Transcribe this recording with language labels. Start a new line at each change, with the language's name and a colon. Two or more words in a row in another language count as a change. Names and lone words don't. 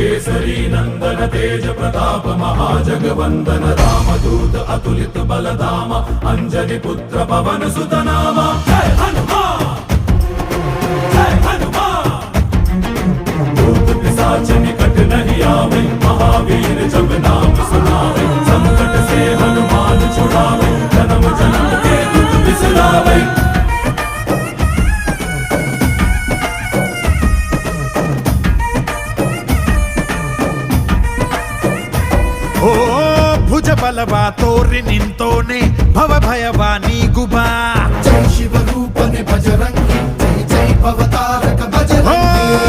Awadhi: केसरी नंदन तेज प्रताप महाजगवंदन रामदूत अतुलित बलधामा अंजनी पुत्र पवन सुत नामा जय हनुमान जय हनुमान। भूत पिशाच निकट नहीं आवे महावीर जब नाम सुनावे संकट से हनुमान छुड़ावे जन्म जन्म के दुख बिसरावे।
Kannada: ಓ ಭುಜ ಬಲವ ತೋರಿ ನಿಂತೋನೆ ಭವ ಭಯವ ನೀಗುಬಾ ಜೈ ಶಿವ ರೂಪನೆ ಬಜರಂಗಿ ಜೈ ಜೈ ಭವತಾರಕ ಬಜರಂಗಿ